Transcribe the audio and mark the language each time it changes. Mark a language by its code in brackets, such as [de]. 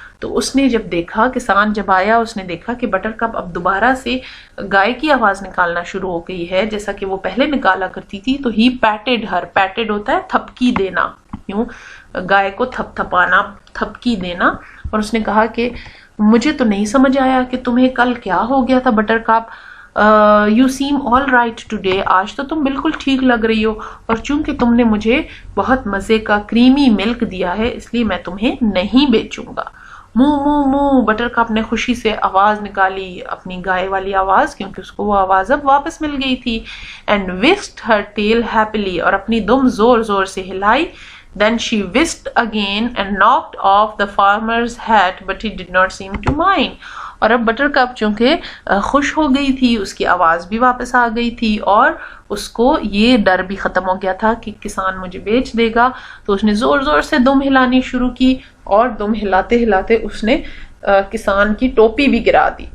[ur] تو اس نے جب دیکھا, کسان جب آیا, اس نے دیکھا کہ بٹر کپ اب دوبارہ سے گائے کی آواز نکالنا شروع ہو گئی ہے جیسا کہ وہ پہلے نکالا کرتی تھی. تو [en] he patted her, [ur] پیٹڈ ہوتا ہے تھپکی دینا, یوں گائے کو تھپ تھپانا, تھپکی دینا. اور اس نے کہا کہ مجھے تو نہیں سمجھ آیا کہ تمہیں کل کیا ہو گیا تھا butter cup. [en] you seem all right today, [ur] آج تو تم بالکل ٹھیک لگ رہی ہو, اور چونکہ تم نے مجھے بہت مزے کا کریمی ملک دیا ہے اس لیے میں تمہیں نہیں بیچوں گا. مو مو مو, بٹر کپ نے خوشی سے آواز نکالی, اپنی گائے والی آواز, کیونکہ اس کو وہ آواز اب واپس مل گئی تھی. [en] and whisked her tail happily, [ur] اور اپنی دم زور زور سے ہلائی. [en] Then she whisked again and knocked off the farmer's hat, but he did not seem to mind. [ur] اور اب بٹر کپ چونکہ خوش ہو گئی تھی, اس کی آواز بھی واپس آ گئی تھی, اور اس کو یہ ڈر بھی ختم ہو گیا تھا کہ کسان مجھے بیچ دے گا. تو اس نے زور زور سے دم ہلانی شروع کی, اور دم ہلاتے ہلاتے اس نے کسان کی ٹوپی بھی گرا دی.